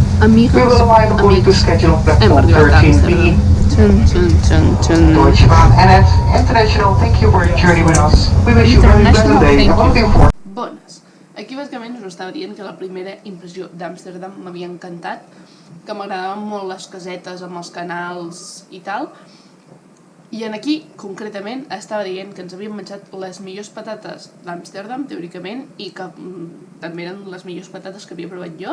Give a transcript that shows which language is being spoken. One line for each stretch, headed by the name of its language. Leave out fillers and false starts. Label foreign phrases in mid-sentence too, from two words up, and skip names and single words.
Catalan: Amigues, amics, hem arribat a Amsterdam.
English: Deutsche Bahn NS International, thank you for your journey with us. We wish you a very pleasant day and looking forward.
Catalan: Bones. Aquí bàsicament us estava dient que la primera impressió d'Amsterdam m'havia encantat, que m'agradaven molt les casetes amb els canals i tal, i en aquí, concretament, estava dient que ens havíem menjat les millors patates d'Amsterdam, teòricament, i que també eren les millors patates que havia provat jo.